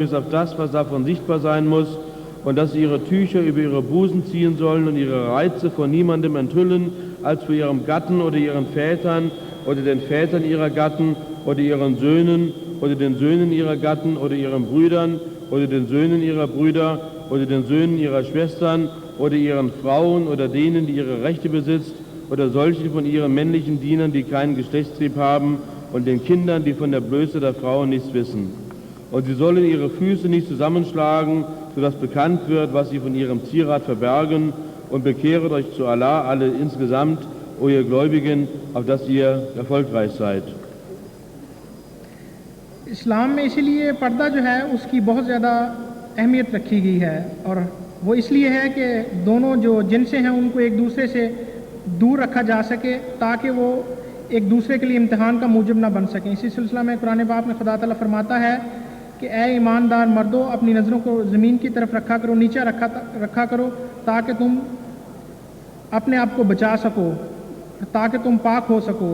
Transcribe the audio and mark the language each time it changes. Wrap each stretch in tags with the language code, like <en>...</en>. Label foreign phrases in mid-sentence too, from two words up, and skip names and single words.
<de>bis auf das, was davon sichtbar sein muss, und dass sie ihre Tücher über ihre Busen ziehen sollen und ihre Reize vor niemandem enthüllen, als vor ihrem Gatten oder ihren Vätern oder den Vätern ihrer Gatten oder ihren Söhnen oder den Söhnen ihrer Gatten oder ihren Brüdern oder den Söhnen ihrer Brüder oder den Söhnen ihrer Schwestern oder ihren Frauen oder denen, die ihre Rechte besitzt oder solchen von ihren männlichen Dienern, die keinen Geschlechtstrieb haben und den Kindern, die von der Blöße der Frauen nichts wissen. Und sie sollen ihre Füße nicht zusammenschlagen, sodass bekannt wird, was sie von ihrem Zierat verbergen, und bekehret euch zu Allah alle insgesamt, o ihr Gläubigen, auf dass ihr erfolgreich seid.</de> <ur>اسلام میں اسی لیے پردہ جو ہے اس کی بہت زیادہ اہمیت رکھی گئی ہے، اور وہ اس لیے ہے کہ دونوں جو جنسیں ہیں ان کو ایک دوسرے سے دور رکھا جا سکے تاکہ وہ ایک دوسرے کے لیے امتحان کا موجب نہ بن سکیں۔ اسی سلسلہ میں قرآن پاک میں خدا تعالیٰ فرماتا ہے کہ اے ایماندار مردوں، اپنی نظروں کو زمین کی طرف رکھا کرو، نیچے رکھا کرو تاکہ تم اپنے آپ کو بچا سکو، تاکہ تم پاک ہو سکو۔</ur>